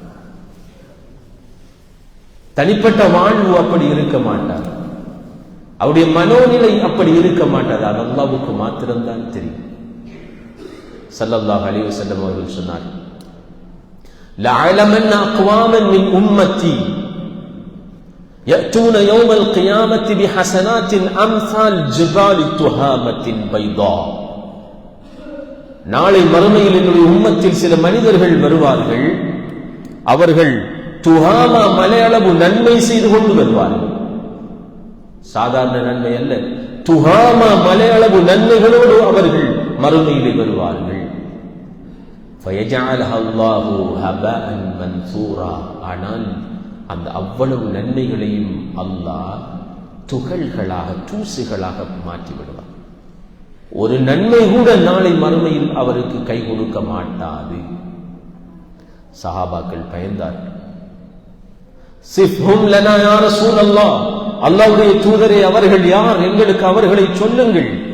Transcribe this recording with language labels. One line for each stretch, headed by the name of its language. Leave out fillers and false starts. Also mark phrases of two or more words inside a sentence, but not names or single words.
Tamil: தனிப்பட்ட வாழ்வு அப்படி இருக்க மாட்டார். அவருடைய மனோநிலை அப்படி இருக்க மாட்டார். அது அல்லாஹ்வுக்கு மாத்திரம்தான் தெரியும்.
Arabic: صلى الله عليه وسلم
Tamil: அவர்கள் சொன்னார்,
Arabic: لأعلمن أقواما من أمتي يأتون يوم القيامة بحسنات أمثال جبال تهامة بيضاء.
Tamil: நாளை மறுமையில் என்னுடைய உம்மத்தில் சில மனிதர்கள் வருவார்கள், அவர்கள் துஹாமா மலையளவு நன்மை செய்து கொண்டு வருவார்கள். சாதாரண நன்மை அல்ல, துஹாமா மலையளவு நன்மைகளோடு அவர்கள் மறுமையிலே வருவார்கள்.
Arabic: فَيَجْعَلَهَا اللَّهُ هَبَاءً مَنْثُورًا.
Tamil: ஆனால் அந்த அவ்வளவு நன்மைகளையும் அல்லாஹ் துகள்களாக, தூசுகளாக மாற்றி விடுவார். ஒரு நன்மை கூட நாளை மறுமையில் அவருக்கு கை கொடுக்க மாட்டாது. சஹாபாக்கள் பயந்தார்கள்.
Arabic: صفهم لنا يا رسول الله,
Tamil: அல்லாஹ்வுடைய தூதரே அவர்கள் யார், எங்களுக்கு அவர்களை சொல்லுங்கள்.